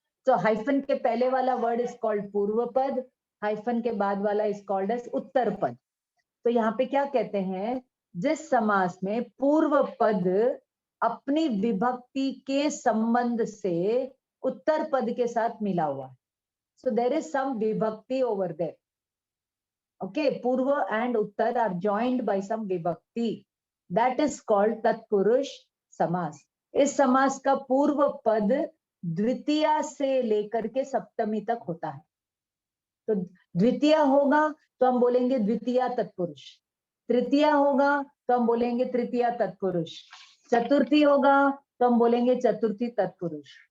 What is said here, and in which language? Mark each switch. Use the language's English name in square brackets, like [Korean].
[Hindi] तो हाइफन के पहले वाला वर्ड इज कॉल्ड पूर्व पद, हाइफन के बाद वाला इज कॉल्ड एज उत्तर पद। तो यहाँ पे क्या कहते हैं, जिस समास में पूर्व पद अपनी विभक्ति के संबंध से उत्तर पद के साथ मिला हुआ है, [English] So there is some vibhakti over there. Okay, Purva and Uttar are joined by some vibhakti. That is called Tatpurush samas. [Hindi] इस समास का पूर्व पद द्वितीया से लेकर के सप्तमी तक होता है. तो द्वितीय होगा तो हम बोलेंगे द्वितीया तत्पुरुष. तृतीया होगा तो हम बोलेंगे तृतीया तत्पुरुष. चतुर्थी होगा तो हम बोलेंगे चतुर्थी तत्पुरुष.